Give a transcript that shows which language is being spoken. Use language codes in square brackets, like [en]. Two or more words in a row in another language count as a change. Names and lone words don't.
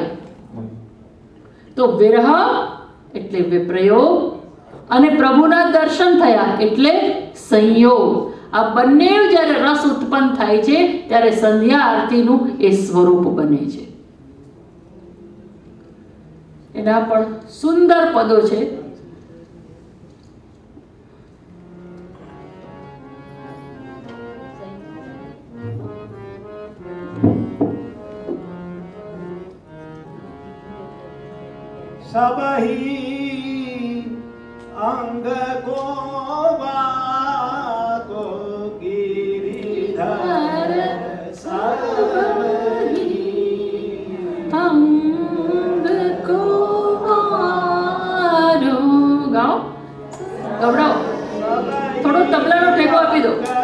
[gu] તો વિરહ એટલે વિપ્રયોગ અને પ્રભુના દર્શન થયા એટલે સંયોગ. આ બંને જ્યારે રસ ઉત્પન્ન થાય છે ત્યારે સંધ્યા આરતીનું એ સ્વરૂપ બને છે. એના પણ સુંદર પદો છે. [hi] सबही अंग को वाको गिरिधर सबही अंग को वारो. [gu] ગાઓ, ગવડાવો, થોડો તબલાનો ટેકો આપી દો.